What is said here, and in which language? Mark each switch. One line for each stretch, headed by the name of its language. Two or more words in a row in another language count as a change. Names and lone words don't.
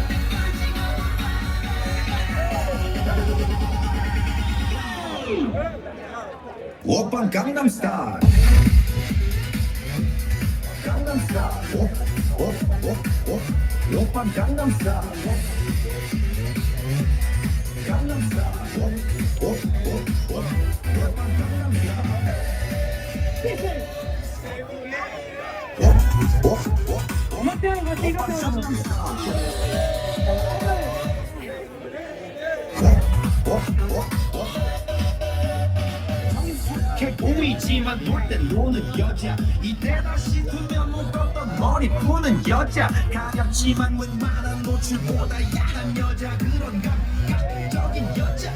Korean: 그때까지 오빤 강남 스타일 강남 스타일 오빤 강남 스타일 강남 스타일 오빤 강남
Spanish: No te hagas así, no te hagas así.
Korean: 스타일 보이지만 놀 땐 노는 여자 이때다 싶으면 묶었던 머리 푸는 여자 가볍지만 웬만한 노출보다 야한 여자 그런 감각적인 여자